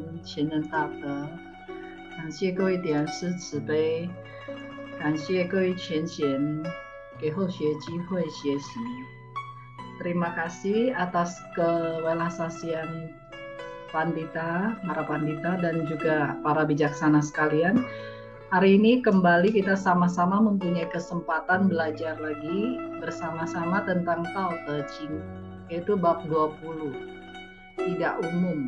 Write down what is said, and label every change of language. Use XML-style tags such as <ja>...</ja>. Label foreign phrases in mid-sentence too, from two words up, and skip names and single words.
<zh>前人大德，感谢各位点师慈悲，感谢各位前贤给后学机会学习。</zh> <id>Terima kasih atas kewelasasian pandita, para pandita dan juga para bijaksana sekalian. Hari ini kembali kita sama-sama mempunyai kesempatan belajar lagi bersama-sama tentang Tao Te Ching, yaitu bab 20, tidak umum.</id>